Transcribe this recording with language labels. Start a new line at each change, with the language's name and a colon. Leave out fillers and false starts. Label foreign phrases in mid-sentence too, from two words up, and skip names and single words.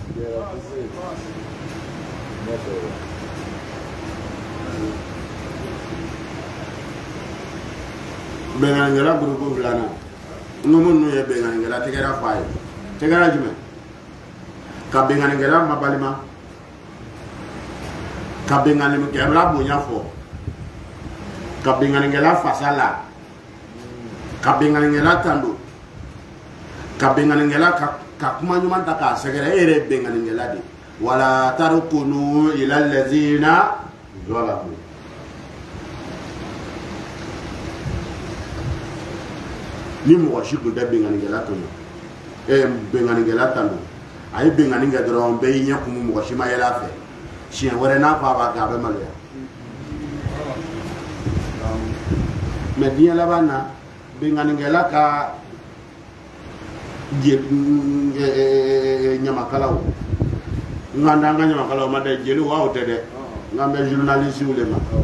Bambara: benganikɛla gurupu filanan numu ninnu ye benganikɛla tɛgɛra f'a ye tɛgɛra jumɛn ka benganikɛla mabalima ka benganikɛla bonya fɔ ka benganikɛla fasa la ka benganikɛla tando ka benganikɛla ka kuma ɲuman ta k'a sɛgɛrɛ e yɛrɛ ye benganikɛla de
Arabic: ولا تركنوا إلى الذين ظلموا.
Bambara: Ni mɔgɔ si tun tɛ benganikɛla tɔnɔ benganikɛla tanu a ye bengani kɛ dɔrɔn bɛɛ y'i ɲɛ kumu mɔgɔ si ma yɛlɛ a fɛ siɲɛ wɛrɛ n'a ko a b'a kɛ a bɛ maloya. mais diɲɛ laban na benganikɛla ka ɲamakalaw nka an ka ɲamakalaw ma dɛ jeliw aw tɛ dɛ nka an bɛ journaliste le ma.